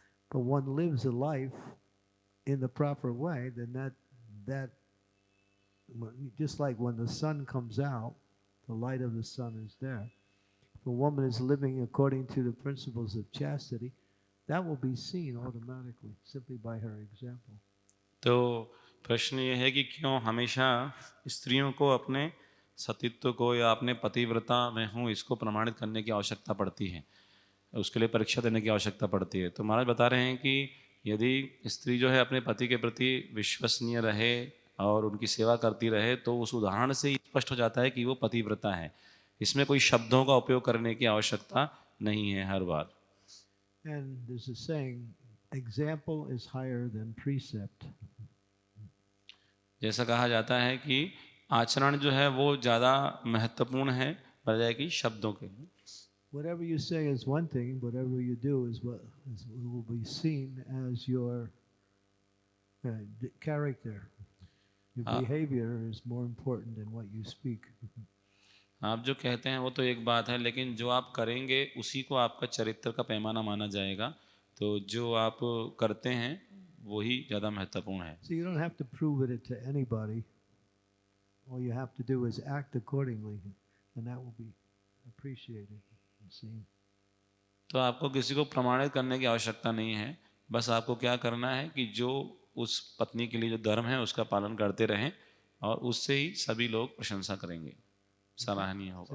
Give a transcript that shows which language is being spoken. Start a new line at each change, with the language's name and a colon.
English: But one lives a life in the proper way, then that just like when the sun comes out, the light of the sun is there. If a woman is living according to the principles of chastity, that will be seen automatically, simply by her example.
Hindi: तो प्रश्न ये है कि क्यों हमेशा स्त्रियों को अपने सतीत्व को या अपने पतिव्रता में हूँ इसको प्रमाणित करने की आवश्यकता पड़ती है, उसके लिए परीक्षा देने की आवश्यकता पड़ती है। तो महाराज बता रहे हैं कि यदि स्त्री जो है अपने पति के प्रति विश्वसनीय रहे और उनकी सेवा करती रहे तो उस उदाहरण से ही स्पष्ट हो जाता है कि वो पतिव्रता है। इसमें कोई शब्दों का उपयोग करने की आवश्यकता नहीं है हर बार।
English: And there's a saying, example is higher than precept.
Hindi: जैसा कहा जाता है कि आचरण जो है वो ज़्यादा महत्वपूर्ण है बजाय कि शब्दों के।
English: Whatever you say is one thing, whatever you do is what will be seen as your character. Your behavior is more important than what you speak.
Hindi: आप जो कहते हैं वो तो एक बात है, लेकिन जो आप करेंगे उसी को आपका चरित्र का पैमाना माना जाएगा। तो जो आप करते हैं वही ज़्यादा महत्वपूर्ण है।
English: So you don't have to prove it to anybody. All you have to do is act accordingly, and that will be appreciated and seen.
Hindi: तो आपको किसी को प्रमाणित करने की आवश्यकता नहीं है, बस आपको क्या करना है कि जो उस पत्नी के लिए जो धर्म है उसका पालन करते रहें और उससे ही सभी लोग प्रशंसा करेंगे, सराहनीय होगा।